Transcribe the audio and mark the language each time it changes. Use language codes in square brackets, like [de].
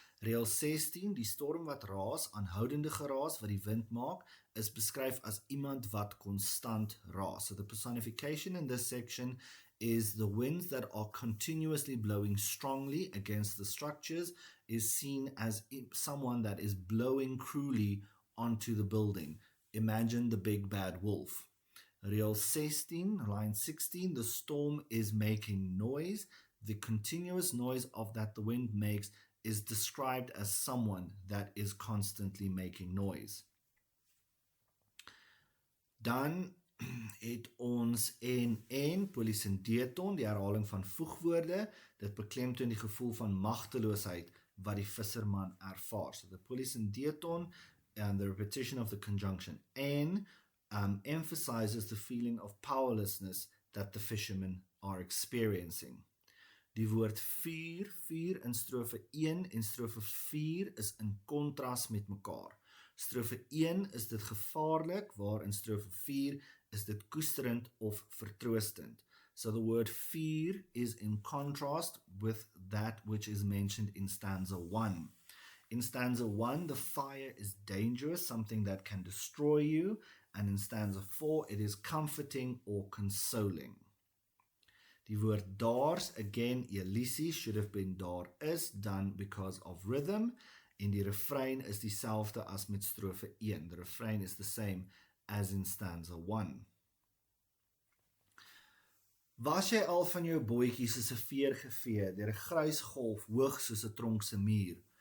[af] Reël 16, die storm wat raas, aanhoudende geraas wat die wind maak, is beskryf as iemand wat konstant raas. [en] So the personification in this section is the winds that are continuously blowing strongly against the structures is seen as someone that is blowing cruelly onto the building. Imagine the big bad wolf. Reël 16, line 16, the storm is making noise. The continuous noise of that the wind makes is described as someone that is constantly making noise. [af] Dan het ons en polissendeton, die herhaling van voegwoorde, dit beklemtoon die gevoel van magteloosheid wat die visserman ervaar. [en] So the polissendeton and the repetition of the conjunction en emphasizes the feeling of powerlessness that the fishermen are experiencing. [af] Die woord vuur in strofe 1 en strofe 4 is in kontras met mekaar. Strofe 1 is dit gevaarlik, waar in strofe 4 is dit koesterend of vertroostend. [en] So the word vuur is in contrast with that which is mentioned in stanza 1. In stanza 1, the fire is dangerous, something that can destroy you, and in stanza 4, it is comforting or consoling. [af] Die woord daars, [en] again, Elisi should have been [af] daar is, [en] done because of rhythm. [af] En die refrein is dieselfde as met strofe 1. [en] The refrain is the same as in stanza 1. [af] Was jy al van jou bootjie soos 'n veer gevee, deur 'n grys golf hoog soos 'n tronkse muur?